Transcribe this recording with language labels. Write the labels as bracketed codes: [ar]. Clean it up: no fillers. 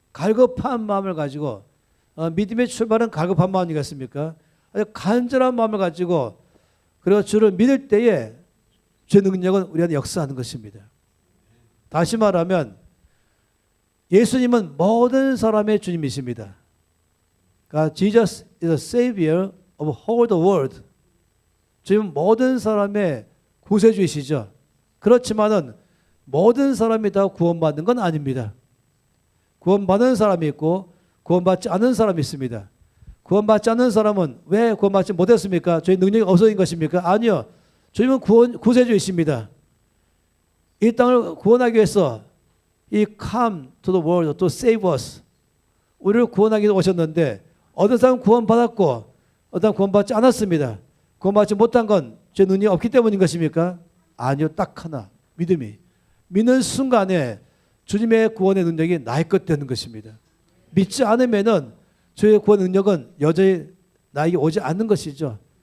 [ko] 갈급한 마음을 가지고 믿음의 출발은 갈급한 마음이겠습니까? 아주 간절한 마음을 가지고 그리고 주를 믿을 때에 주의 능력은 우리 안에 역사하는 것입니다. 다시 말하면 예수님은 모든 사람의 주님이십니다. 그러니까 [en] Jesus is the Savior of all the world. [ko] 주님은 모든 사람의 구세주이시죠. 그렇지만은 모든 사람이 다 구원받는 건 아닙니다. 구원받는 사람이 있고 구원받지 않는 사람이 있습니다. 구원받지 않는 사람은 왜 구원받지 못했습니까? 저희 능력이 없어진 것입니까? 아니요. 주님은 구세주이십니다. 이 땅을 구원하기 위해서 이 [en] come to the world to save us. [ko] 우리를 구원하기 위해서 오셨는데 어떤 사람은 구원받았고 어떤 사람은 구원받지 않았습니다. 구원받지 못한 건 제 능력이 없기 때문인 것입니까? 아니요. 딱 하나. 믿음이. 믿는 순간에 주님의 구원의 능력이 나의 것 되는 것입니다. 믿지 않으면은 주의 구원 능력은 여전히 나에게 오지 않는 것이죠.